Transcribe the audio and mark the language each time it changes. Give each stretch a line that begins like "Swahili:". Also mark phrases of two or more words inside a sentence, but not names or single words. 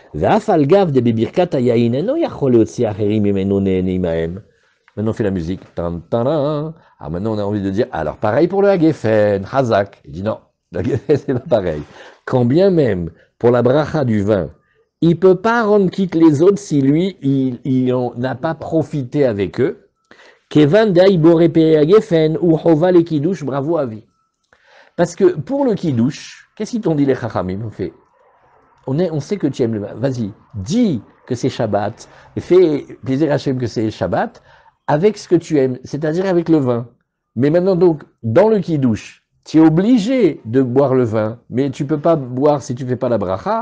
French: Maintenant, on fait la musique. Alors maintenant, on a envie de dire, alors pareil pour le Hagefen, Hazak. Il dit non, le Hagefen, c'est pas pareil. Quand bien même, pour la bracha du vin, il peut pas rendre quitte les autres si lui, il n'a pas profité avec eux. Kevan daïbore pe Hagefen ou Hova le Kiddush, bravo à vie. Parce que pour le Kiddush, qu'est-ce qu'ils t'ont dit les Chachamim? On sait que tu aimes le vin. Vas-y, dis que c'est Shabbat, et fais plaisir à Hachem que c'est Shabbat, avec ce que tu aimes, c'est-à-dire avec le vin. Mais maintenant donc, dans le kiddush, tu es obligé de boire le vin, mais tu peux pas boire si tu fais pas la bracha.